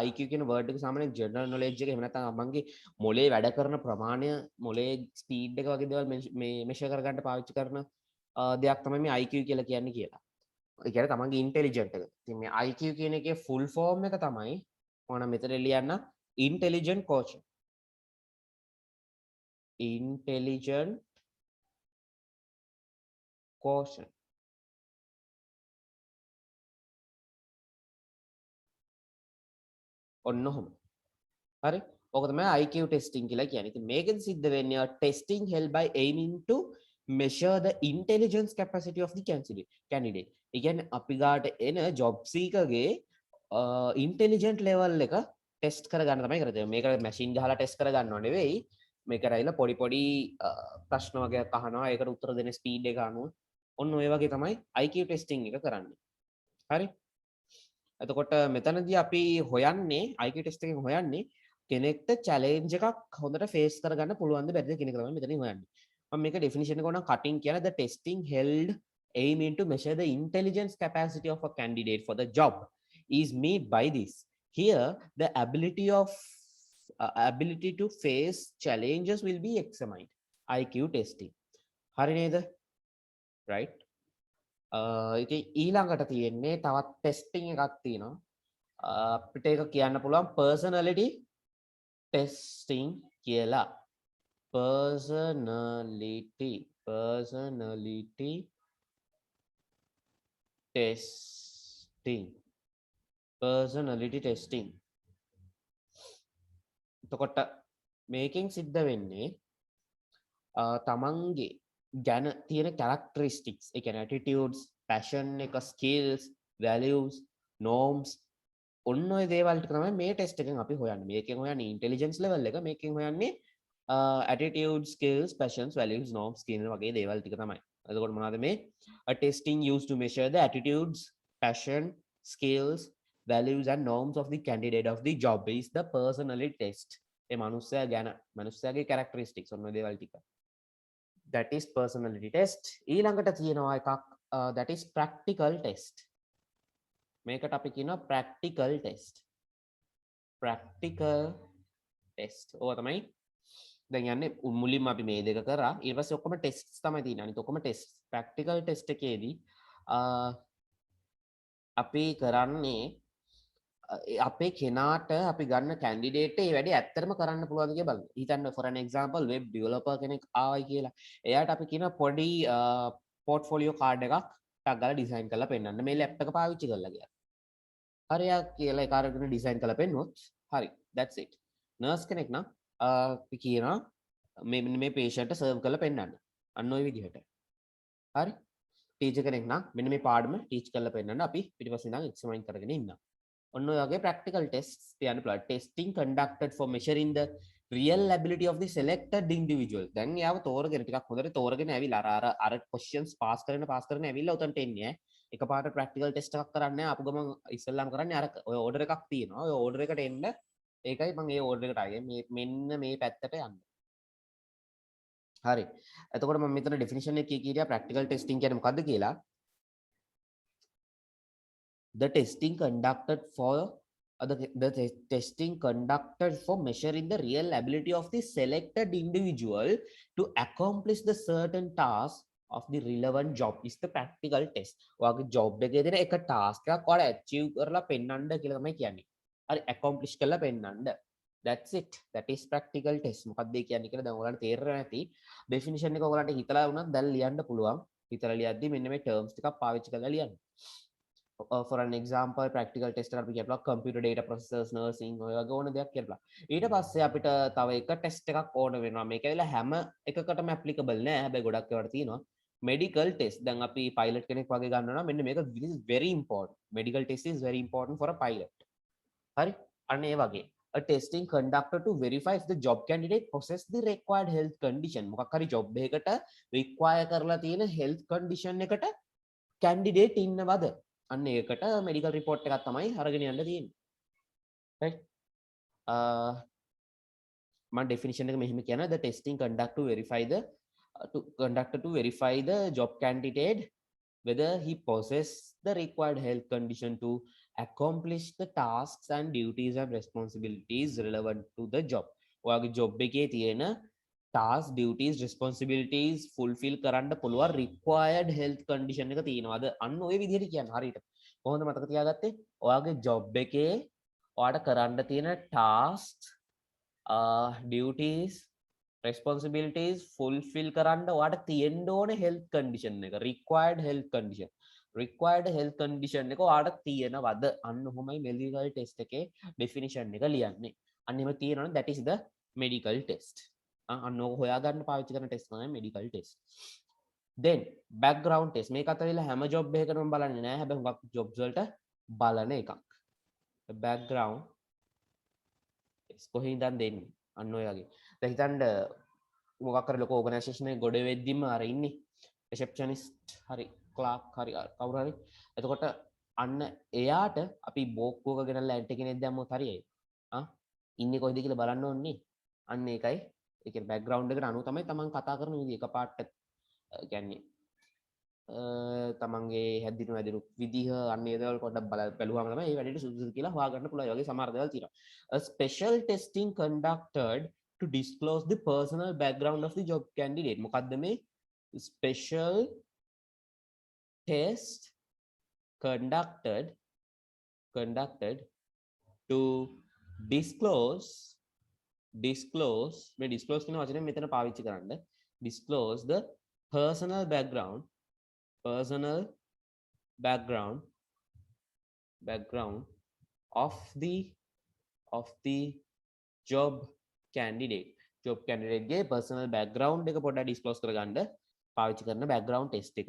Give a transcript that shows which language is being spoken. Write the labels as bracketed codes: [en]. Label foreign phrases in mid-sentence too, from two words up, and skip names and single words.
[si] IQ කියන වර්ඩ් එක සාමාන්‍යයෙන් [en] general knowledge [si] එක එහෙම නැත්නම් අපන්ගේ මොලේ වැඩ කරන ප්‍රමාණය මොලේ ස්පීඩ් එක වගේ දේවල් මේ මෙෂර් කරගන්න පාවිච්චි කරන දෙයක් තමයි මේ IQ කියලා කියන්නේ කියලා. ඒ කියන්නේ තමන්ගේ ඉන්ටෙලිජන්ට් එක. ඉතින් මේ IQ කියන එකේ [en] full form [si] එක තමයි මොන මෙතන ලියන්න [en] intelligent quotient. intelligent quotient. [si] ඔන්න ඔහොම. හරි. ඕක තමයි [en] IQ testing [si] කියලා කියන්නේ. ඉතින් මේකෙන් සිද්ධ වෙන්නේ [en] testing held by aiming to measure the intelligence capacity of the candidate. [si] ඒ කියන්නේ අපි ගාට එන [en] job seeker [si] ගේ [en] intelligent level [si] එක test කරගන්න තමයි කරන්නේ. මේක machine ගහලා test කරගන්නව නෙවෙයි. මේක රයිලා පොඩි පොඩි ප්‍රශ්න වගේක් අහනවා. ඒකට උත්තර දෙන speed එක අනුව ඔන්න ඔය වගේ තමයි [en] IQ testing [si] එක කරන්නේ. හරි. එතකොට මෙතනදී අපි හොයන්නේ [en] IQ test [si] එකෙන් හොයන්නේ කෙනෙක්ට challenge එකක් හොඳට face කරගන්න පුළුවන්ද බැරිද කියන එක තමයි මෙතනින් හොයන්නේ. මම මේක definition එක ගොඩක් cutting කියන [en] the testing held aiming to measure the intelligence capacity of a candidate for the job is made by this. Here the ability to face challenges will be examined. IQ testing. [si] හරි නේද? right. ඉතින් ඊළඟට තියෙන්නේ තවත් ටෙස්ටිං එකක් තියෙනවා. අපිට ඒක කියන්න පුළුවන් [en] personality testing [si] කියලා. [en] personality testing. [si] එතකොට මේකෙන් සිද්ධ වෙන්නේ තමන්ගේ ගැන තියෙන characteristics, ඒ කියන්නේ [en] attitudes, passion [si] එක, [en] skills, values, norms [si] ඔන්න ඔය දේවල් ටික තමයි මේ ටෙස්ට් එකෙන් අපි හොයන්නේ. මේකෙන් හොයන්නේ [en] intelligence level [si] එක, මේකෙන් හොයන්නේ [en] attitudes, skills, passions, values, norms [si] කියන වගේ දේවල් ටික තමයි. එතකොට මොනවද මේ [en] a testing used to measure the attitudes, passion, skills, values and norms of the candidate of the job is the personality test. [si] ඒ මනුස්සයා ගැන මනුස්සයාගේ characteristics ඔන්න ඔය දේවල් ටික. [en] That is personality test. [si] ඊළඟට තියෙනවා එකක් [en] that is practical test. [si] මේකට අපි කියනවා [en] practical test. [si] ඕවා තමයි දැන් යන්නේ මුලින්ම අපි මේ දෙක කරා. ඊට පස්සේ ඔක්කොම ටෙස්ට්ස් තමයි තියෙන්නේ. අනිත් ඔක්කොම ටෙස්ට්. [en] practical test [si] එකේදී අපි කරන්නේ අපේ කෙනාට අපි ගන්න කැන්ඩිඩේට් ඒ වැඩේ ඇත්තටම කරන්න පුළුවන්ද කියලා බලන්න. හිතන්න [en] for an example web developer [si] කෙනෙක් ආවයි කියලා. එයාට අපි කියන පොඩි [en] portfolio card [si] එකක් ටක් ගාලා ඩිසයින් කරලා පෙන්නන්න මේ ලැප් එක පාවිච්චි කරලා කියලා. හරියක් කියලා ඒක අරගෙන ඩිසයින් කරලා පෙන්නුවොත් හරි [en] that's it. [si] නර්ස් කෙනෙක් නම් අපි කියනවා මේ [en] patient serve [si] කරලා පෙන්නන්න. අන්න ওই විදිහට. හරි. ටීචර් කෙනෙක් නම් මෙන්න මේ පාඩම ටීච් කරලා පෙන්නන්න අපි පිටිපස්සේ ඉඳන් එක්ස්ප්ලයින් කරගෙන ඉන්නවා. ඔන්න ඔය වගේ [en] practical tests [si] තියන්න පුළුවන්. [en] Testing conducted for measuring the real ability of the selected individual. [si] දැන් යාව තෝරගෙන ටිකක් හොඳට තෝරගෙන ඇවිල්ලා අර [en] questions pass [si] කරගෙන ඇවිල්ලා උතන්ට එන්නේ එකපාරට [en] practical test [si] එකක් කරන්නේ ආපු ගමන් ඉස්සෙල්ලාම කරන්නේ අර ඔය order එකක් තියෙනවා. ඔය order එකට එන්න ඒකයි මම ඒ order එකට ආවේ. මෙන්න මේ පැත්තට යන්න. හරි. එතකොට මම මෙතන definition එක කීකියා [en] practical testing [si] කියන්නේ මොකද්ද කියලා. [en] The testing conducted for testing conducted for measuring the real ability of the selected individual to accomplish the certain task of the relevant job is the practical test. [si] ඔයාගේ job එකේ තියෙන එක task එකක් ඔයාලා achieve කරලා පෙන්නන්න කියලා තමයි කියන්නේ. හරි accomplish කරලා පෙන්නන්න. [en] That's it. That is practical test. [si] මොකක්ද ඒ කියන්නේ කියලා දැන් ඔයාලට තේරෙන්නේ නැති definition එක ඔයාලට හිතලා වුණත් දැන් ලියන්න පුළුවන්. හිතලා ලියද්දි මෙන්න මේ terms ටිකක් පාවිච්චි කරලා ලියන්න. [en] For an example practical test [si] එකක් අපි කියනවා [en] computer data processors nursing [si] ඔය වගේ ඕන දෙයක් කියලා. ඊට පස්සේ අපිට තව එක ටෙස්ට් එකක් ඕන වෙනවා. මේක ඇවිල්ලා හැම එකකටම applicable නෑ. හැබැයි ගොඩක් ඒවාට තියෙනවා. [en] medical test. [si] දැන් අපි pilot කෙනෙක් වගේ ගන්නවා නම් මෙන්න මේක [en] this is very important. Medical test is very important for a pilot. [si] හරි? අන්න ඒ වගේ. [en] A testing conducted to verify if the job candidate possess the required health condition. [si] මොකක් හරි job එකකට require කරලා තියෙන [en] health condition [si] එකට candidate ඉන්නවද? අන්න ඒකට [en] medical report [si] එකක් තමයි අරගෙන යන්න තියෙන්නේ. [en] right? [si] මම definition එක මෙහෙම කියනවා [en] the testing conducted to verify the job candidate whether he possess the required health condition to accomplish the tasks and duties and responsibilities relevant to the job. [si] ඔයාගේ job එකේ තියෙන [en] task duties responsibilities fulfill [si] කරන්න පුළුවන් [en] required health condition [si] එක තියෙනවද අන්න ඔය විදිහට කියන්න හරියට කොහොමද මතක තියාගත්තේ ඔයාගේ job එකේ ඔයාට කරන්න තියෙන [en] tasks duties responsibilities fulfill [si] කරන්න ඔයාට තියෙන්න ඕන [en] health condition [si] එක [en] required health condition [si] එක ඔයාට තියෙනවද අන්න ඔහොමයි [en] medical test [si] එකේ definition එක ලියන්නේ අන්න එහෙම තියෙනවනේ [en] that is the medical test [si] අන්න ඕක හොයාගන්න පාවිච්චි කරන ටෙස්ට් තමයි [en] medical test. Then background test [si] මේක අතරින්ලා හැම job එකකටම බලන්නේ නැහැ. හැබැයි හුඟක් jobs වලට බලන එකක්. [en] background test [si] කොහේ ඉඳන් දෙන්නේ? අන්න ඔය වගේ. දැන් හිතන්න මොකක් කරේ ලොකෝ organization එකේ ගොඩ වෙද්දිම අර ඉන්නේ receptionist හරි clerk හරි කවුරු හරි. එතකොට අන්න එයාට අපි බෝක්කුවක ගෙනල්ලා ඇන්ටි කෙනෙක් දැම්මොත් හරියයි. ඉන්නේ කොහෙද කියලා බලන්න ඕනේ. අන්න ඒකයි ඒක බෑග්ග්‍රවුන්ඩ් එකට අනුව තමයි තමන් කතා කරන විදිහ එකපාරට කියන්නේ තමන්ගේ හැදිනු වැදිනු විදිහ අන්න ඒ දේවල් පොඩ්ඩක් බලුවාම තමයි මේ වැඩේට සුදුසුද කියලා හොයාගන්න පුළුවන්. ඒ වගේ සමහර දේවල් තියෙනවා. [en] A special testing conducted to disclose the personal background of the job candidate. [si] මොකද්ද මේ [en] special test conducted to disclose [si] මේ disclose කියන වචනේ මෙතන පාවිච්චි කරන්න [en] disclose the personal background of the job candidate ගේ personal background [si] එක පොඩ්ඩක් disclose කරගන්න පාවිච්චි කරන [en] background test එක.